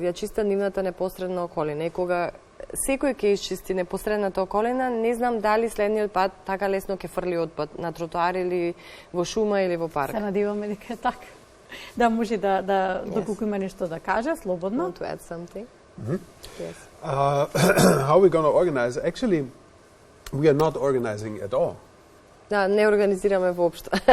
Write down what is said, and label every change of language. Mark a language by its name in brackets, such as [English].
[Macedonian] Ја чистат нивната непосредна околина. И кога секој ќе исчисти непосредната околина, не знам дали следниот пат така лесно ќе фрли отпад на тротоар или во шума или во парк. Се надеваме дека е така. Да, може да доколку има нешто да каже, слободно. [English] Want to add something? Yes. How are we going to organize? Actually, we are not organizing at all. [Macedonian] Да, не организираме воопшто.